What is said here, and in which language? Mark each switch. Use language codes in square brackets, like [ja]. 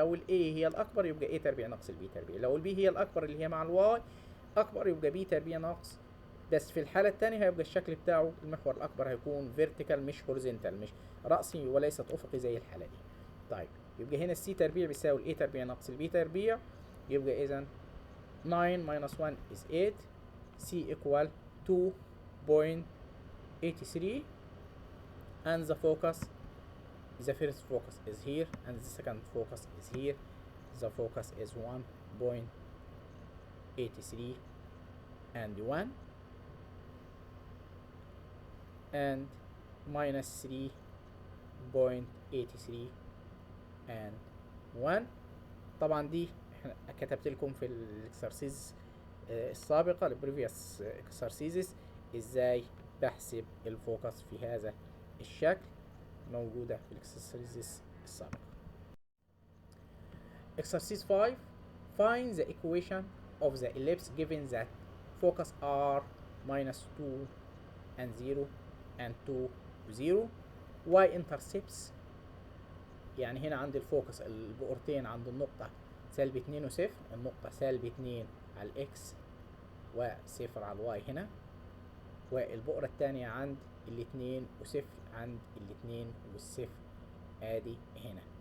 [ar] لو الاي هي الأكبر يبقى A تربيع ناقص البي تربيع، لو البي هي الأكبر اللي هي مع الواي أكبر يبقى بي تربيع ناقص. بس في الحالة الثانية هيبقى الشكل بتاعه المحور الأكبر هيكون فيرتيكال مش هوريزونتال، مش رأسي وليست أفقي زي الحالة دي. طيب يبقى هنا السي تربيع بيساوي الاي تربيع ناقص البي تربيع، يبقى إذا [en] 9 minus 1 is 8. C equal 2.83 and the focus, the first focus is here and the second focus is here. The focus is 1.83 and 1 and minus 3.83 and 1. [ar] طبعا دي احنا كتبت لكم في الاكسرسيز السابقة البريفيوس اكسرسيزز ازاي بحسب الفوكس في هذا الشكل، موجودة في الاكسرسيزز السابقة. [en] Exercise 5. Find the equation of the ellipse given that focus are -2 and 0 and 2 0. [ar] y-intercepts يعني هنا عند الفوكس البؤرتين عند النقطة -2 و0، النقطة -2 على الإكس و0 على الواي هنا، والبؤرة التانية عند 2 و0 عند 2 والصفر ادي هنا.